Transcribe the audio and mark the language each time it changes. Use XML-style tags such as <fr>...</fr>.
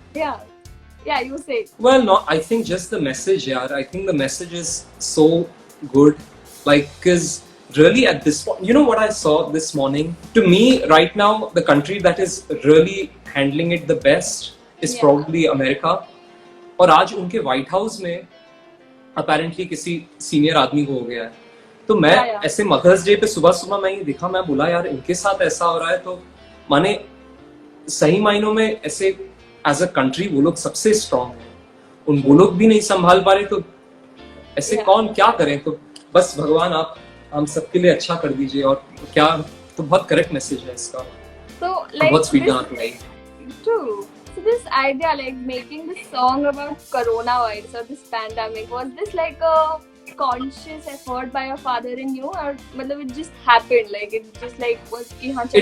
<en>yeah, yeah. You say. well, no, I think just the message, yeah. I think the message is so good, like, because really at this point, you know what I saw this morning? To me, right now, the country that is really handling it the best is Yeah. probably America.</en> <hi>और आज उनके white house में apparently किसी senior आदमी को हो गया है. तो मैं</hi> <en>Yeah, yeah.</en> <hi>ऐसे मदर्स डे पे सुबह सुबह मैं ये देखा, मैं बोला यार इनके साथ ऐसा हो रहा है, तो माने सही मायनों में ऐसे एज अ कंट्री वो लोग सबसे स्ट्रांग है. वो लोग भी नहीं संभाल पा रहे, तो ऐसे</hi> <en>Yeah.</en> <hi>कौन क्या करें. तो बस भगवान आप हम सबके लिए अच्छा कर दीजिए. और क्या, तो बहुत करेक्ट मैसेज है इसका.</hi> <en>So like</en> <hi>बहुत स्वीट</hi> <en>this,</en> <hi>गाना तो नहीं.</hi> <en>true. So this idea, like making this song about coronavirus or this pandemic, was this like a conscious effort by your father and you, or मतलब it just happened? Like it just like was</en> <hi>कि हाँ चल</hi>